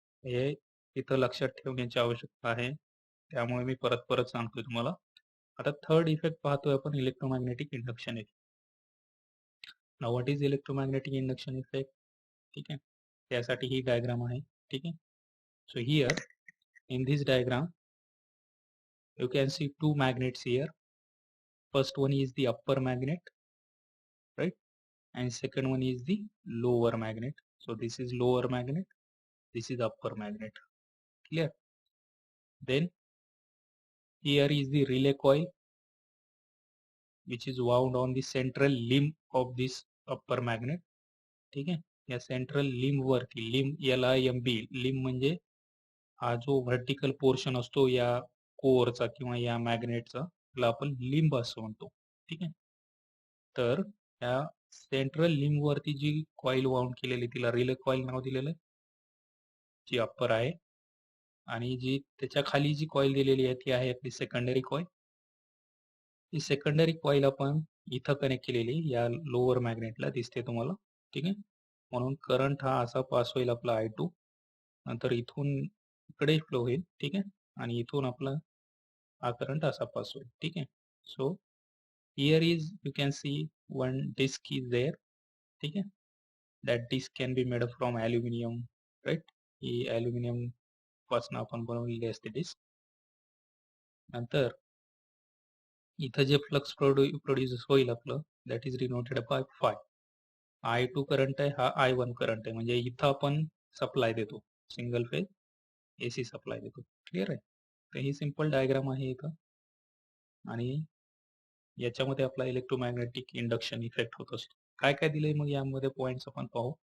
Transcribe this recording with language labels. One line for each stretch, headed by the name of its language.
Marathi: हे इथं लक्षात ठेवण्याची आवश्यकता आहे, त्यामुळे मी परत परत सांगतोय तुम्हाला. आता थर्ड इफेक्ट पाहतोय आपण, electromagnetic induction effect.
English: Now what is electromagnetic induction effect?
Marathi: ठीक आहे. त्यासाठी ही डायग्राम आहे. ठीक आहे.
English: So here in this diagram you can see two magnets here. First one is the upper magnet, right, and second one is the lower magnet. So this is lower magnet, this is upper magnet. Clear? Then here is the relay coil which is wound on the central limb of this upper magnet.
Marathi: ठीक आहे. या central लिंब वरती, लिंब LIMB, लिंब म्हणजे हा जो व्हर्टिकल पोर्शन असतो या कोअरचा किंवा या मॅग्नेटचा, त्याला आपण लिंब असं म्हणतो. ठीक आहे. तर त्या सेंट्रल लिंब वरती जी कॉईल वाउंड केलेली तिला रिले कॉईल नाव दिलेलं आहे, जी अप्पर आहे. आणि जी त्याच्या खाली जी कॉईल दिलेली आहे ती आहे आपली सेकंडरी कॉईल. ही सेकंडरी कॉईल आपण इथं कनेक्ट केलेली या लोअर मॅग्नेटला दिसते तुम्हाला. ठीक आहे. म्हणून करंट हा असा पास होईल आपला I2, नंतर इथून इकडे फ्लो होईल. ठीक आहे. आणि इथून आपला हा करंट असा पास होईल. ठीक आहे.
English: So here is you can see one disk is there.
Marathi: ठीक आहे.
English: That disk can be made up from aluminium, right.
Marathi: He aluminium पासून आपण बनवलेली असते डिस्क. नंतर इथं जे फ्लक्स प्रोड्यूस होईल आपलं,
English: That is denoted by phi.
Marathi: I2 current आहे, हा I1 करंट आहे. म्हणजे इथं आपण सप्लाय देतो, सिंगल फेज AC सप्लाय देतो. क्लिअर आहे. तर ही सिंपल डायग्राम आहे इथं. आणि याच्यामध्ये आपला इलेक्ट्रोमॅग्नेटिक इंडक्शन इफेक्ट होत असतो. काय काय दिलंय मग यामध्ये पॉइंट्स आपण पाहू.